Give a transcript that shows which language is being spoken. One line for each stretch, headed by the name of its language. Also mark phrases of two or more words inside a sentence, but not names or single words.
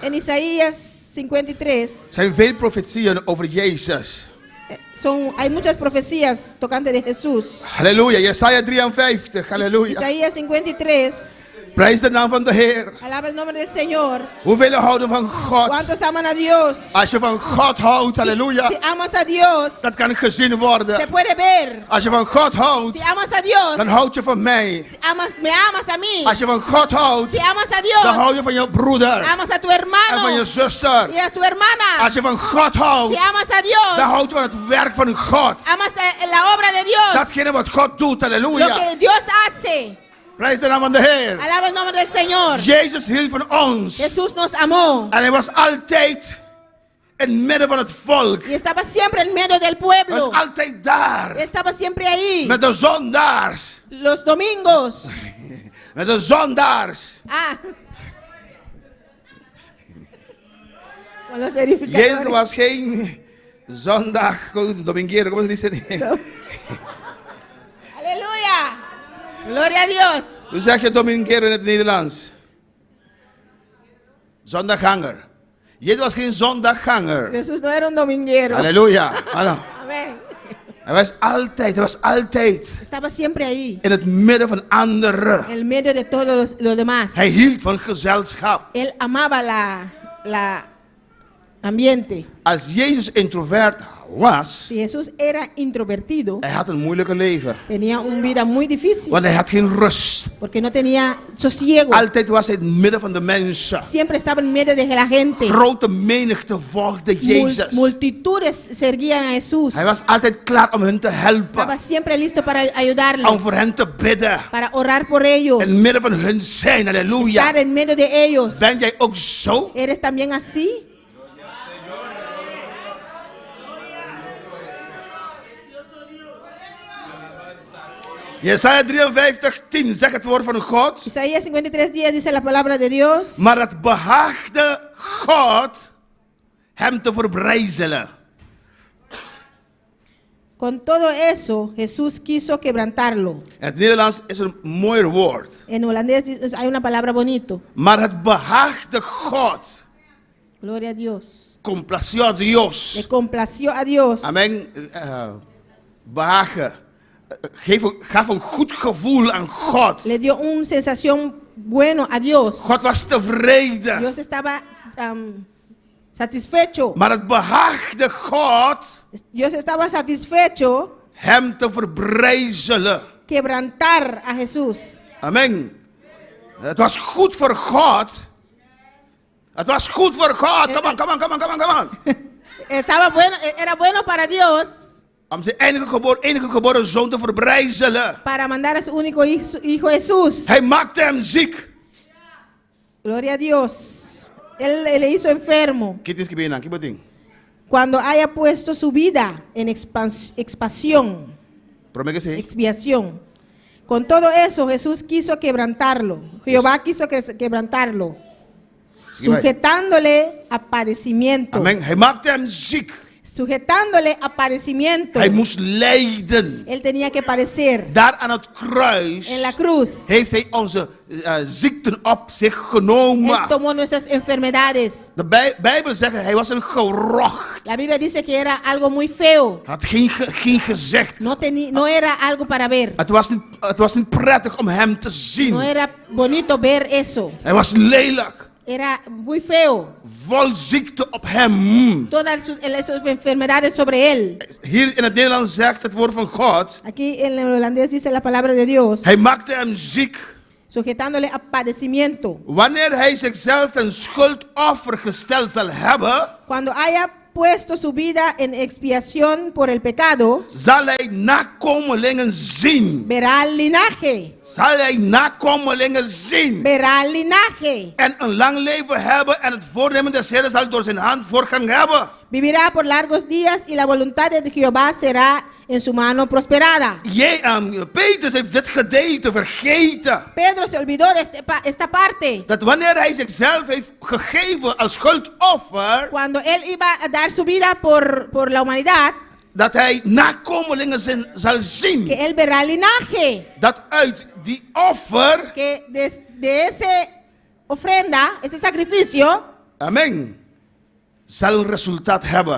Spanish: en Isaías 53.
Dutch: Zijn veel profetieën over Jezus.
Spanish: Hay muchas profecías tocante de Jesús.
Dutch: Halleluja, Jesaja 53, halleluja.
Spanish: Isaías 53.
Dutch: Prijs de naam van de Heer.
Spanish: Alaba el nombre del Señor.
Dutch: Hoeveel houden van God?
Spanish: ¿Cuántos aman a Dios?
Dutch: Als je van God houdt, halleluja,
Spanish: Si amas a Dios,
Dutch: dat kan gezien
Spanish: se
Dutch: worden.
Spanish: puede ver.
Dutch: Als je van God houdt,
Spanish: Si amas a Dios,
Dutch: dan houd je van mij.
Spanish: me amas a mí.
Dutch: Als je van God houdt,
Spanish: Si amas a
Dutch: dan
Spanish: Dios,
Dutch: hou je van je broeder
Spanish: amas a tu
Dutch: en van
Spanish: hermano
Dutch: je zuster.
Spanish: y a tu hermana.
Dutch: Als je van God
Spanish: Si
Dutch: houdt,
Spanish: amas a Dios,
Dutch: dan houd je van het werk van God.
Spanish: amas la obra de Dios.
Dutch: Datgene wat God doet,
Spanish: Lo
Dutch: halleluja.
Spanish: que Dios hace.
Dutch: Prijs de naam van de Heer.
Spanish: Alaba el nombre del Señor.
Dutch: Jezus hield van ons.
Spanish: Jesús nos amó
Dutch: En hij was altijd in het midden van het volk.
Spanish: y estaba siempre en medio del
Dutch: Hij
Spanish: pueblo.
Dutch: was altijd daar.
Spanish: Estaba siempre ahí.
Dutch: Met de zondaars.
Spanish: Los domingos.
Dutch: Met de zondaars.
Spanish: Ah. Con los
Dutch: Jezus
Spanish: edificadores.
Dutch: was geen zondag,
Spanish: dominguero, ¿cómo se dice? Aleluya. Gloria a Dios.
Dutch: Hoe zeg je dominguero in het Nederlands? Zondagganger. Jezus was geen zondagganger.
Spanish: Jesús no era un dominguero.
Dutch: Halleluja. Hallo.
Spanish: Amén.
Dutch: Hij was altijd
Spanish: Estaba siempre ahí.
Dutch: in het midden van anderen.
Spanish: En medio de todos los demás.
Dutch: Hij hield van gezelschap.
Spanish: Él amaba la ambiente.
Dutch: Als Jezus introvert was,
Spanish: Si Jesús era introvertido,
Dutch: hij had een moeilijke leven.
Spanish: tenía una vida muy difícil.
Dutch: Want hij had geen rust.
Spanish: Porque no tenía sosiego.
Dutch: Altijd was hij in het midden van de mensen.
Spanish: Siempre estaba en medio de la gente.
Dutch: Grote menigte volgde Jezus.
Spanish: Multitudes seguían a Jesús.
Dutch: Hij was altijd klaar om hen te helpen.
Spanish: Estaba siempre listo para ayudarles.
Dutch: Om voor hen te bidden.
Spanish: Para orar por ellos.
Dutch: In het midden van hun zijn. Halleluja.
Spanish: Estar en medio de ellos.
Dutch: Ben jij ook zo?
Spanish: ¿Eres también así?
Dutch: Jesaja 53:10 zegt het woord van God.
Spanish: Isaías 53:10 dice la palabra de Dios.
Dutch: Maar het behaagde God hem te verbrijzelen.
Spanish: Con todo eso, Jesús quiso quebrantarlo.
Dutch: In het Nederlands is een mooier woord.
Spanish: En holandés hay una palabra bonito.
Dutch: Maar het behaagde God.
Spanish: Gloria a Dios. Complació a Dios. Le complació a Dios.
Dutch: Amen. Behagen. Gaf een goed gevoel aan God.
Spanish: Le dio una sensación bueno a Dios.
Dutch: God was tevreden.
Spanish: Dios estaba satisfecho.
Dutch: Maar het behaagde God
Spanish: Dios estaba satisfecho
Dutch: hem te verbrijzelen.
Spanish: quebrantar a Jesús.
Dutch: Amen. Het was goed voor God. Het was goed voor God.
English: Come on.
Spanish: Era bueno para Dios
Dutch: Om zijn enige geboren zoon te verbrijzelen.
Spanish: para mandar a su único hijo Jesús.
Dutch: Hij maakte hem ziek.
Spanish: Gloria a Dios. Él le hizo enfermo. ¿Qué tienes que ver? ¿Qué botín? Cuando haya puesto su vida en expiación. Con todo eso, Jesús quiso quebrantarlo. Jehová quiso quebrantarlo. Sujetándole a padecimiento.
Dutch: Amen. Hij maakte hem ziek.
Spanish: Sujetándole a padecimiento.
Dutch: Hij moest lijden.
Spanish: Él tenía que padecer.
Dutch: Daar aan het kruis
Spanish: En la cruz.
Dutch: heeft hij onze ziekten op zich genomen.
Spanish: Él tomó nuestras enfermedades.
Dutch: De Bijbel zegt hij was een gerocht.
Spanish: La Biblia dice que era algo muy feo.
Dutch: Had geen gezicht.
Spanish: No era algo para ver.
Dutch: Het was niet prettig om hem te zien.
Spanish: No era bonito ver eso.
Dutch: Hij was lelijk.
Spanish: Era muy feo.
Dutch: Vol ziekte op hem.
Spanish: Todas esas enfermedades sobre él.
Dutch: Hier in het Nederlands zegt het woord van God.
Spanish: Aquí en el holandés dice la palabra de Dios.
Dutch: Hij maakte hem ziek.
Spanish: Sujetándole a padecimiento.
Dutch: Wanneer hij zichzelf ten schuldoffer gesteld zal hebben.
Spanish: Cuando haya puesto su vida en expiación por el pecado.
Dutch: Zal hij nakomelingen zien.
Spanish: Verá el linaje.
Dutch: Zal hij nakomelingen zien.
Spanish: Verá el linaje.
Dutch: En een lang leven hebben en het voornemen des Heeren zal door zijn hand voorgang hebben.
Spanish: Vivirá por largos días y la voluntad de Jehová será en su mano prosperada.
Dutch: Petrus heeft dit gedeelte vergeten.
Spanish: Pedro se olvidó de esta parte.
Dutch: Dat wanneer hij zichzelf heeft gegeven als schuldoffer.
Spanish: Cuando él iba a dar su vida por la humanidad.
Dutch: Dat hij nakomelingen zal zien.
Spanish: Que él verá el linaje.
Dutch: Dat uit die offer.
Spanish: Que de ese ofrenda, ese sacrificio.
Dutch: Amen. Zal een resultaat hebben.